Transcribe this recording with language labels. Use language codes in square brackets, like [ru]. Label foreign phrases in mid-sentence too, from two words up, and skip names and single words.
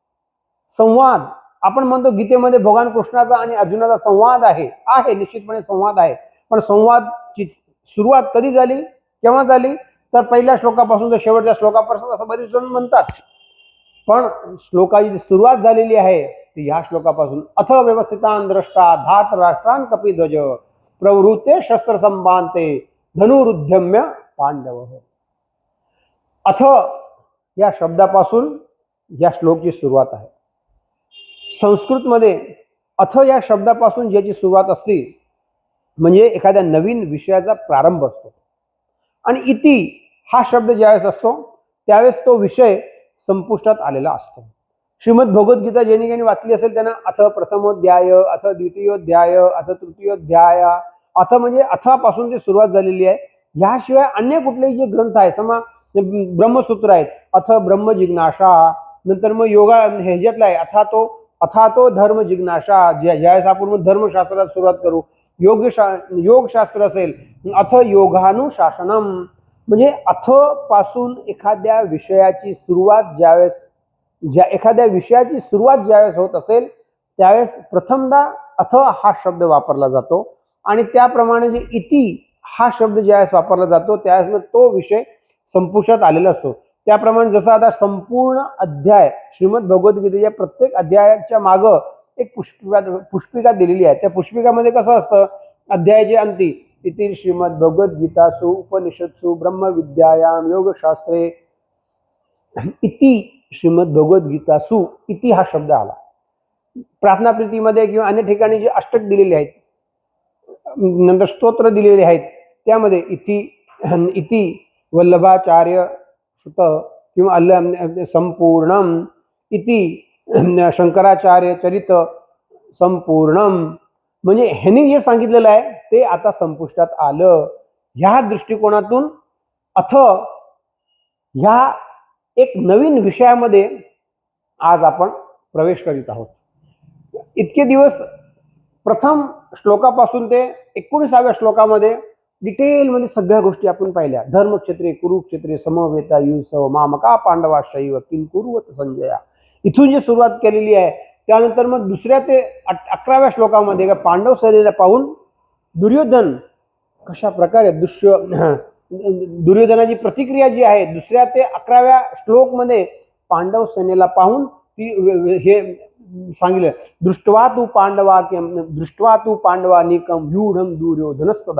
[mr] संवाद, आपण म्हणतो गीतेमध्ये भगवान कृष्णाचा आणि अर्जुनाचा संवाद आहे, निश्चितपणे संवाद आहे. पण संवादची सुरुवात कधी झाली, केव्हा झाली? तर पहिल्या श्लोकापासून तर शेवटच्या श्लोकापर्यंत असं बरेच जण म्हणतात. पण श्लोकाची सुरुवात झालेली आहे ती ह्या श्लोकापासून. [sa] अथ व्यवस्थितान द्रष्टा धात राष्ट्रान कपिध्वज प्रवृत्ते शस्त्र संबांते धनुरुद्यम्य पांडव. [mr] अथ या शब्दापासून या श्लोकची सुरुवात आहे. संस्कृतमध्ये अथ या शब्दापासून ज्याची सुरुवात असते म्हणजे एखाद्या नवीन विषयाचा प्रारंभ असतो. आणि इति हा शब्द ज्यावेळेस असतो त्यावेळेस तो विषय संपुष्टात आलेला असतो. श्रीमद भगवद्गीता ज्यांनी ज्यांनी वाचली असेल त्यांना [sa] अथ प्रथमोध्याय, अथ द्वितीयोध्याय, अथ तृतीयोध्याय, [mr] अथ म्हणजे अथापासून जी सुरुवात झालेली आहे. ह्याशिवाय अन्य कुठलेही जे ग्रंथ आहे, ब्रह्मसूत्र आहेत, [sa] अथ ब्रह्म जिज्ञासा, [mr] नंतर मग योगा ह्याच्यातला आहे [sa] अथातो धर्म जिज्ञासा, [mr] ज्यावेळेस आपण धर्मशास्त्राला सुरुवात करू. योगशास्त्र असेल, [sa] अथ योगानुशासनम, [mr] म्हणजे अथ पासून एखाद्या विषयाची सुरुवात ज्यावेळेस होत असेल त्यावेळेस प्रथमदा अथ हा शब्द वापरला जातो. आणि त्याप्रमाणे जे इति हा शब्द ज्यावेळेस वापरला जातो त्यावेळेस तो विषय संपुष्टात आलेला असतो. त्याप्रमाणे जसं आता संपूर्ण अध्याय श्रीमद भगवद्गीतेच्या प्रत्येक अध्यायाच्या मागं एक पुष्पिका दिलेली आहे. त्या पुष्पिकामध्ये कसं असतं, अध्यायाचे अंती [sa] इति श्रीमद भगवद्गीतासु उपनिषत्सु ब्रह्मविद्यायाम योगशास्त्रे इति श्रीमद भगवद्गीतासु, [mr] इति हा शब्द आला. प्रार्थना प्रीतीमध्ये किंवा अन्य ठिकाणी जे अष्टक दिलेले आहेत, नंतर स्तोत्र दिलेले आहेत, त्यामध्ये [sa] इति वल्लभाचार्य सुत [mr] किंवा संपूर्णम, [sa] इति शंकराचार्य चरित संपूर्णम, [mr] म्हणजे ह्यांनी जे सांगितलेलं आहे ते आता संपुष्टात आलं. ह्या दृष्टिकोनातून अथ ह्या एक नवीन विषयामध्ये आज आपण प्रवेश करीत आहोत. इतके दिवस प्रथम श्लोकापासून ते 19व्या श्लोकामध्ये डिटेलमध्ये सगळ्या गोष्टी आपण पाहिल्या. [sa] धर्मक्षेत्रे कुरुक्षेत्रे समवेता युसव मामका पांडवाश्चैव किं कुर्वत संजया, [mr] इथून जी सुरुवात केलेली आहे. त्यानंतर मग दुसऱ्या ते 11व्या श्लोकामध्ये का पांडव सेनेला पाहून दुर्योधन कशा प्रकारे दुर्योधनाची प्रतिक्रिया जी आहे, दुसऱ्या ते 11व्या श्लोकमध्ये पांडव सेनेला पाहून हे सांगितलं, [sa] दृष्ट्वा तू पांडवानिकम व्यूढम दुर्योधनस्तदा.